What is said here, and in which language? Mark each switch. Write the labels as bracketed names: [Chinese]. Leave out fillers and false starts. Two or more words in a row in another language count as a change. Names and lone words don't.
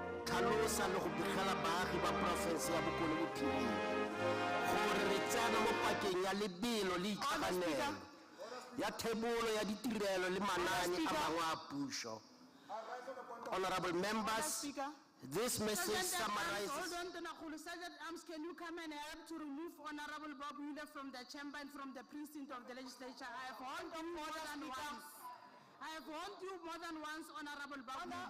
[Tswana] tlhalosa le go begela baagi ba porofense ya Bokone Bophirima gore re tsena mo pakeng ya lebelo le itlhaganelo ya thebolo ya ditirelo le manaane a mangwe a puso. [English] Honorable members, this message summarizes. Hold on, Tonakulu. Sergeant Arms, can you come and help to remove Honorable Bob Wheeler from the chamber and from the precinct of the legislature? I have warned you more than once. I have warned you more than once, Honorable Bob Wheeler.